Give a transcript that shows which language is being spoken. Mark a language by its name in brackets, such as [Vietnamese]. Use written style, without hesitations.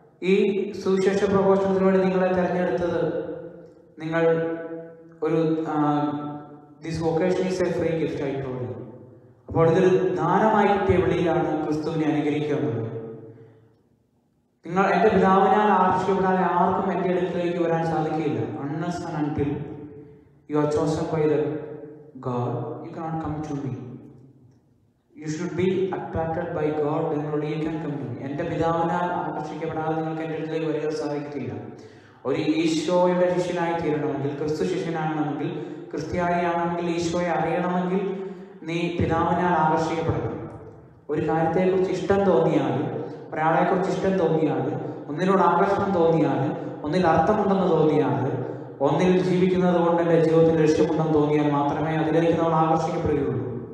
[Malayalam] ഈ സുവിശേഷ പ്രഘോഷണത്തിന് വേണ്ടി നിങ്ങളെ തിരഞ്ഞെടുത്തത് നിങ്ങൾ ഒരു [English] this vocation is a free gift [Malayalam] ആയിട്ടുള്ളത്. അപ്പോൾ ഇതൊരു ദാനമായി കിട്ടിയ വിളിയിലാണ് ക്രിസ്തുവിനെ അനുകരിക്കുക എന്നുള്ളത്. നിങ്ങൾ എൻ്റെ പിതാവിനാൽ ആകർഷിക്കപ്പെടാതെ ആർക്കും എൻ്റെ അടുക്കിലേക്ക് വരാൻ സാധിക്കില്ല. [English] Unless and until you are chosen by the God, you cannot come to me. You should be attracted by God, then only you can come to me. [Malayalam] എൻ്റെ പിതാവിനാൽ ആകർഷിക്കപ്പെടാതെ നിങ്ങൾക്ക് എൻ്റെ അടുക്കിലേക്ക് വരാൻ സാധിക്കത്തില്ല. ഒരു ഈശോയുടെ ശിഷ്യനായി തീരണമെങ്കിൽ, ക്രിസ്തു ശിഷ്യനാകണമെങ്കിൽ, ക്രിസ്ത്യാനിയാണെങ്കിൽ, ഈശോയെ അറിയണമെങ്കിൽ നീ പിതാവിനാൽ ആകർഷിക്കപ്പെടണം. ഒരു കാര്യത്തെക്കുറിച്ച് ഇഷ്ടം തോന്നിയാൽ, ഒരാളെക്കുറിച്ച് ഇഷ്ടം തോന്നിയാൽ, ഒന്നിനോട് ആകർഷണം തോന്നിയാൽ, ഒന്നിൽ അർത്ഥമുണ്ടെന്ന് തോന്നിയാൽ, ഒന്നിൽ ജീവിക്കുന്നത് കൊണ്ട് എൻ്റെ ജീവിതത്തിൽ ലക്ഷ്യമുണ്ടെന്ന് തോന്നിയാൽ മാത്രമേ അതിലേക്ക് നമ്മൾ ആകർഷിക്കപ്പെടുകയുള്ളൂ.